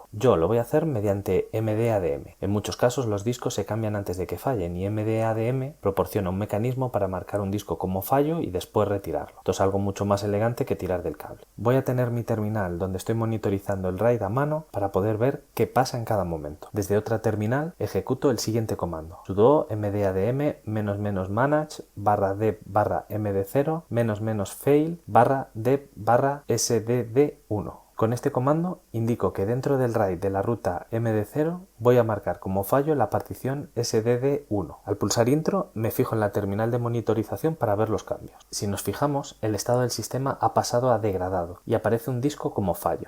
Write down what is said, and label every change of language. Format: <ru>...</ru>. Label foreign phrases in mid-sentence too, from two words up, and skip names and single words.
<es>Yo lo voy a hacer mediante MDADM. En muchos casos los discos se cambian antes de que fallen y MDADM proporciona un mecanismo para marcar un disco como fallo y después retirarlo. Esto es algo mucho más elegante que tirar del cable. Voy a tener mi terminal donde estoy monitorizando el RAID a mano para poder ver qué pasa en cada momento. Desde otra terminal ejecuto el siguiente comando: sudo mdadm -manage /dev/md0 -fail /dev/sdd1. Con este comando indico que dentro del RAID de la ruta MD0 voy a marcar como fallo la partición SDD1. Al pulsar Intro me fijo en la terminal de monitorización para ver los cambios. Si nos fijamos, el estado del sistema ha pasado a degradado y aparece un disco como fallo.</es>